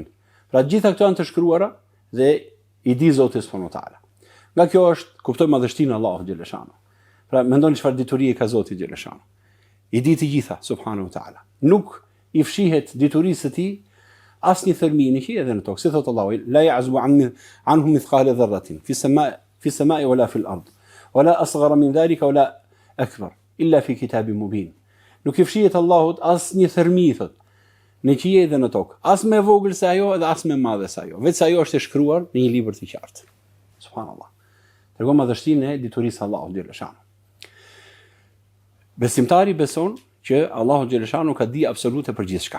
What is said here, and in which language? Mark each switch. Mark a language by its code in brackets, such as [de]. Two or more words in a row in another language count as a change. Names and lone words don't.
[sq] Pra gjitha këto janë të shkruara dhe i di Zoti [ar] سبحانه وتعالى. [sq] Nga kjo është kuptoj madhështinë e Allahut xheleshano. Pra mendoni çfarë diturie ka Zoti xhaleshano. I di të gjitha [ar] سبحانه وتعالى. [sq] Nuk i fshihet diturisë së tij asnjë thërmi në qiell edhe në tokë. Si thot Allahu, [ar] لا يعزب عنه مثقال ذرة في السماء ولا في الأرض ولا أصغر من ذلك ولا أكبر إلا في كتاب مبين. [sq] Nuk i fshihet Allahut asnjë thërmi thot në qiell dhe në tokë, as më vogël se ajo dhe as më madhe se ajo, vetë se ajo është e shkruar në një libër të qartë. Subhanallahu. Tregon madhështinë e diturisë së Allahut xhaleshano. Besimtari beson që Allahu xhaleshano ka di absolute për gjithçka.